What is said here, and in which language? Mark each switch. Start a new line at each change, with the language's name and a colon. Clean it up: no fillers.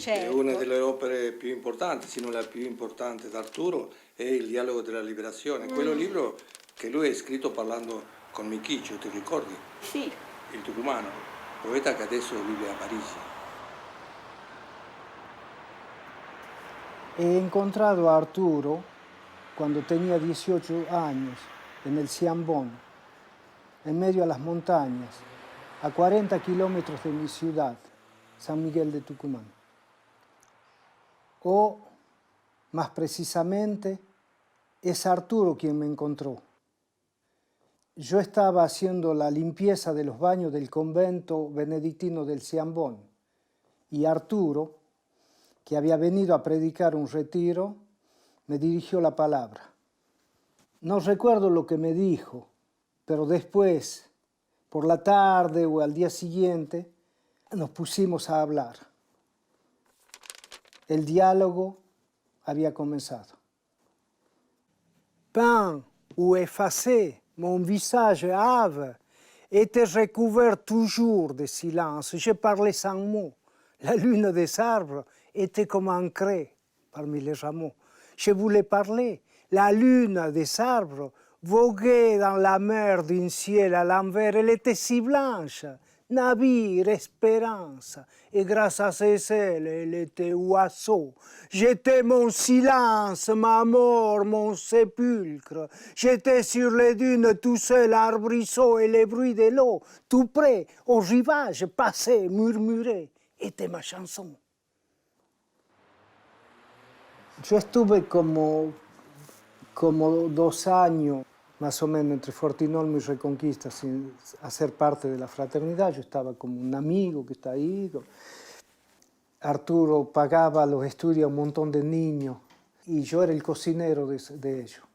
Italian: Certo. È una delle opere più importanti, se non la più importante d'Arturo, è il dialogo della liberazione. Quello libro che lui ha scritto parlando con Michicho, ti ricordi? Sì. Il tucumano, poeta che adesso vive a Parigi.
Spanish: He encontrado a Arturo cuando tenía 18 años en el Ciambón, en medio de las montañas, a 40 kilómetros de mi ciudad, San Miguel de Tucumán. O, más precisamente, es Arturo quien me encontró. Yo estaba haciendo la limpieza de los baños del convento benedictino del Ciambón y Arturo, que había venido a predicar un retiro, me dirigió la palabra. No recuerdo lo que me dijo, pero después, por la tarde o al día siguiente, nos pusimos a hablar. El diálogo había comenzado.
French: Peint ou effacé, mon visage hâve était recouvert toujours de silence. Je parlais sans mots. La lune des arbres était comme ancrée parmi les rameaux. Je voulais parler. La lune des arbres voguait dans la mer d'un ciel à l'envers. Elle était si blanche, navire, espérance. Et grâce à ses ailes, elle était oiseau. J'étais mon silence, ma mort, mon sépulcre. J'étais sur les dunes tout seul, arbrisseau et les bruits de l'eau. Tout près, au rivage, passait, murmurait. Était ma chanson.
Spanish: Yo estuve como 2 años, más o menos, entre Fortinolmo y Reconquista, sin hacer parte de la fraternidad. Yo estaba como un amigo que está ahí. Arturo pagaba los estudios a un montón de niños y yo era el cocinero de ellos.